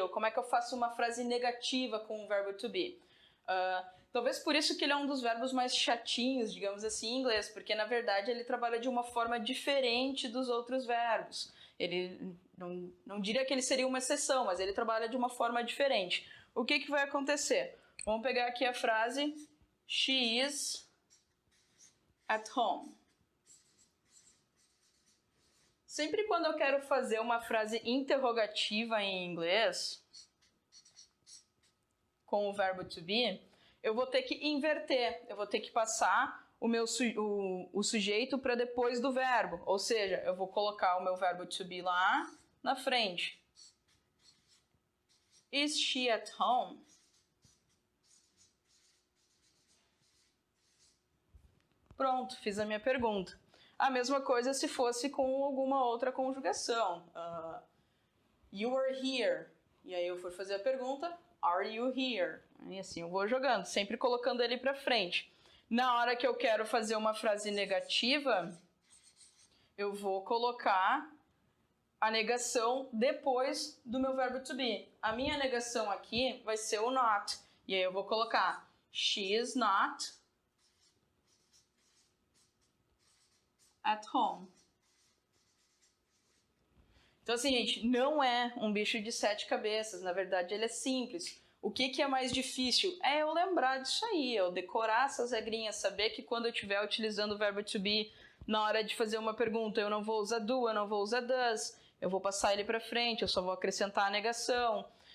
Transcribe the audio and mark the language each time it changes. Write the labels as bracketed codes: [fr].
[pt] Ou como é que eu faço uma frase negativa com o verbo to be? Talvez por isso que ele é um dos verbos mais chatinhos, digamos assim, em inglês, porque na verdade ele trabalha de uma forma diferente dos outros verbos. Ele não diria que ele seria uma exceção, mas ele trabalha de uma forma diferente. O que vai acontecer? Vamos pegar aqui a frase [en] she is at home. [pt] Sempre quando eu quero fazer uma frase interrogativa em inglês, com o verbo to be, eu vou ter que inverter, eu vou ter que passar o sujeito para depois do verbo. Ou seja, eu vou colocar o meu verbo to be lá na frente. [en] Is she at home? [pt] Pronto, fiz a minha pergunta. A mesma coisa se fosse com alguma outra conjugação. [en] You are here. [pt] E aí eu for fazer a pergunta, [en] are you here? [pt] E assim eu vou jogando, sempre colocando ele para frente. Na hora que eu quero fazer uma frase negativa, eu vou colocar a negação depois do meu verbo to be. A minha negação aqui vai ser o not. E aí eu vou colocar [en] she is not at home. [pt] Então assim, gente, não é um bicho de 7 cabeças. Na verdade, ele é simples. O que é mais difícil? É eu lembrar disso aí, eu decorar essas regrinhas, saber que quando eu estiver utilizando o verbo to be, na hora de fazer uma pergunta, eu não vou usar do, eu não vou usar does, eu vou passar ele para frente, eu só vou acrescentar a negação.